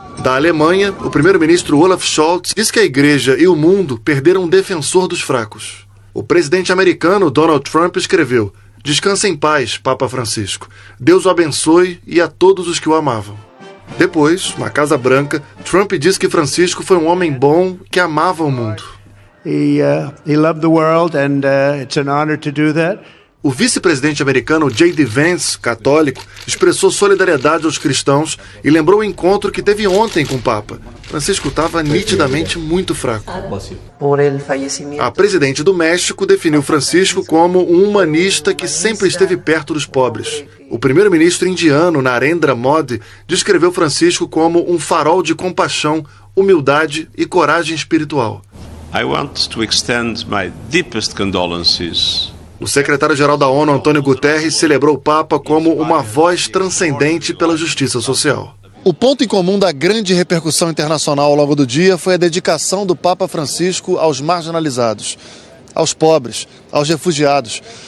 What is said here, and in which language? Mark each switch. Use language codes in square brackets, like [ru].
[pt] Da Alemanha, o primeiro-ministro Olaf Scholz disse que a igreja e o mundo perderam um defensor dos fracos. O presidente americano Donald Trump escreveu: "Descanse em paz, Papa Francisco. Deus o abençoe e a todos os que o amavam." Depois, na Casa Branca, Trump disse que Francisco foi um homem bom que amava o mundo. [en] He loved the world and it's an honor to do that. [pt] O vice-presidente americano J.D. Vance, católico, expressou solidariedade aos cristãos e lembrou o encontro que teve ontem com o Papa. Francisco estava nitidamente muito fraco. A presidente do México definiu Francisco como um humanista que sempre esteve perto dos pobres. O primeiro-ministro indiano, Narendra Modi, descreveu Francisco como um farol de compaixão, humildade e coragem espiritual. [en] I want to extend my deepest condolences. [pt] O secretário-geral da ONU, Antônio Guterres, celebrou o Papa como uma voz transcendente pela justiça social. O ponto em comum da grande repercussão internacional ao longo do dia foi a dedicação do Papa Francisco aos marginalizados, aos pobres, aos refugiados.